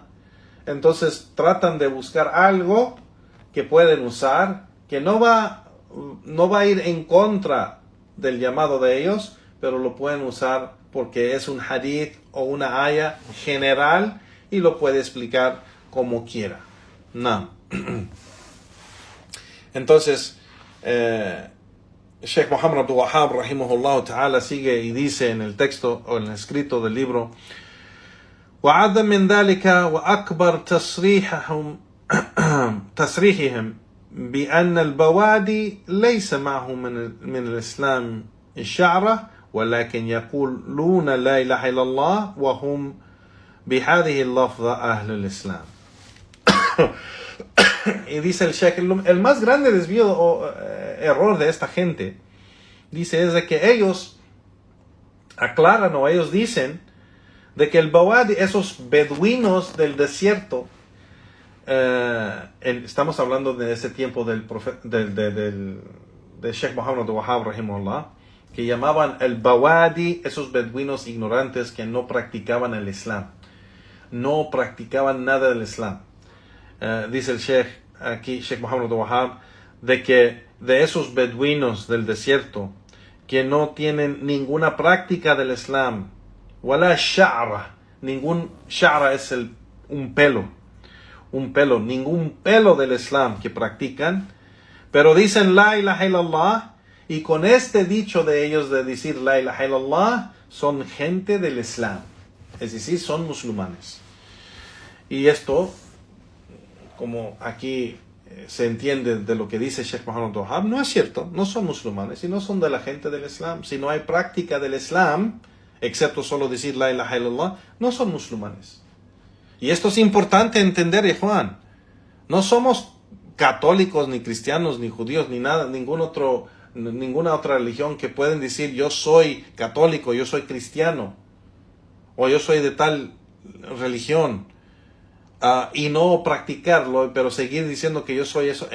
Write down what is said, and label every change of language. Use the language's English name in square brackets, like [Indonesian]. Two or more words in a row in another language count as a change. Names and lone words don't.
[Spanish] Entonces tratan de buscar algo que pueden usar, que no va a ir en contra del llamado de ellos, pero lo pueden usar porque es un hadith o una aya general y lo puede explicar como quiera. No. Entonces, Sheikh Muhammad Abdul Wahhab [Arabic] رحمه الله تعالى [Spanish] sigue y dice en el texto o en el escrito del libro: [Arabic] وعظم من ذلك وأكبر تصريحهم بأن البوادي ليس معهم من الإسلام الشعرة ولكن يقولون لا إله إلا الله وهم بهذه اللفظة أهل الإسلام. [Spanish] Y dice el Sheikh, el más grande desvío o error de esta gente, dice, es de que ellos aclaran o ellos dicen de que el Bawadi, esos beduinos del desierto, estamos hablando de ese tiempo del Sheikh Muhammad Abdul Wahhab rahimahullah, que llamaban el Bawadi, esos beduinos ignorantes que no practicaban el Islam, no practicaban nada del Islam. Dice el Sheikh aquí, Sheikh Muhammad Abdul Wahhab, de que de esos beduinos del desierto que no tienen ninguna práctica del Islam, [Arabic] ولا شعرة, [Spanish] ningún sha'ra es un pelo, ningún pelo del Islam que practican, pero dicen [Arabic] لا إله إلا الله, [Spanish] y con este dicho de ellos de decir [Arabic] لا إله إلا الله [Spanish] son gente del Islam, es decir, son musulmanes. Y esto, como aquí se entiende de lo que dice Sheikh Muhammad Abdul Wahhab, no es cierto, no son musulmanes y no son de la gente del Islam. Si no hay práctica del Islam, excepto solo decir [Arabic] لا إله إلا الله, [Spanish] no son musulmanes. Y esto es importante entender, Juan. No somos católicos, ni cristianos, ni judíos, ni nada, ninguna otra religión que pueden decir yo soy católico, yo soy cristiano, o yo soy de tal religión, y no practicarlo, pero seguir diciendo que yo soy eso.